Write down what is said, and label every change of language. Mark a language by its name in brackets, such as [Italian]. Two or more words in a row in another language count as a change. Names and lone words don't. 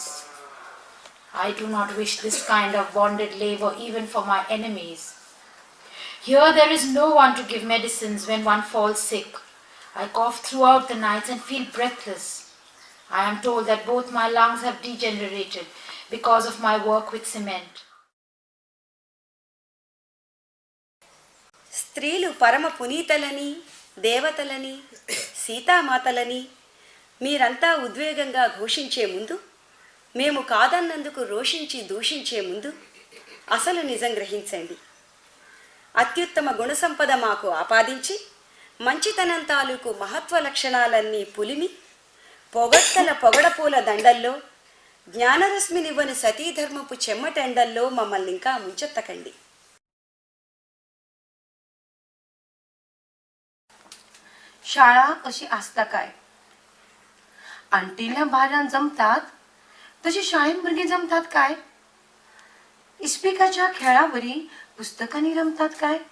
[English] I do not wish this kind of bonded labor even for my enemies. Here there is no one to give medicines when one falls sick. I cough throughout the nights and feel breathless. I am told that both my lungs have degenerated because of my work with cement. [Telugu] స్త్రీలు పరమ పునీతలని, దేవతలని, సీతామాతలని మీరంతా ఉద్వేగంగా ఘోషించే ముందు, మేము కాదన్నందుకు రోషించి దూషించే ముందు అసలు నిజం గ్రహించండి. అత్యుత్తమ గుణసంపద మాకు ఆపాదించి మంచితనం తాలూకు మహత్వ లక్షణాలన్నీ పులిమి పొగడపూల దండల్లో, జ్ఞానరశ్మినివ్వని సతీధర్మపు చెమ్మటెండల్లో మమ్మల్ని ఇంకా ముంచెత్తకండి. [Konkani] शाळा कशी आसता काय? आणटिल्या बाऱ्यान जमतात तशी शाळेन भुरगीं जमतात काय? इस्पिकाच्या खेळावरी पुस्तकांनी रमतात काय?